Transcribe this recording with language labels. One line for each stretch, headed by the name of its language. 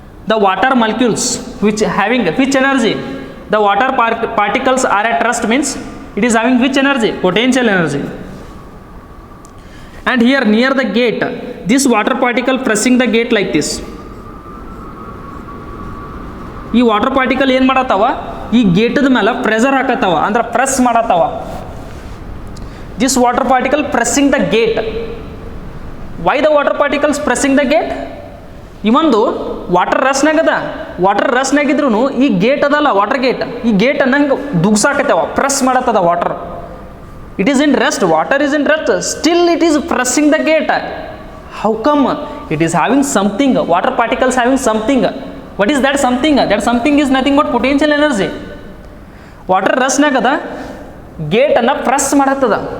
English: The water molecules which having which energy? The water particles are at rest means it is having which energy? Potential energy. And here near the gate, this water particle pressing the gate like this.
Kannada: ಈ water particle ಏನು ಮಾಡತ್ತವ? ಈ ಗೇಟದ ಮೇಲೆ pressure ಹಾಕತ್ತವ, ಅಂದ್ರೆ press ಮಾಡತ್ತವ.
English: This water particle pressing the gate. Why the water particles pressing the gate?
Kannada: ಇವಂದು water ರಸ್ನಾಗದ. Water ರಸ್ನಾಗಿದ್ರು ಈ gate ಅದಲ್ಲ, water gate, ಈ gate ಅನ್ನಂಗೆ ದುಗ್ಸಾಕತ್ತವ, ಪ್ರೆಸ್ ಮಾಡತ್ತದ water.
English: It is in rest, water is in rest, still it is pressing the gate. How come? It is having something, water particles having something. What is that something? That something is nothing but potential energy.
Kannada: Water ರೆಸ್ಟ್ನಾಗ ಅದ ಗೇಟನ್ನು press ಮಾಡತ್ತದ.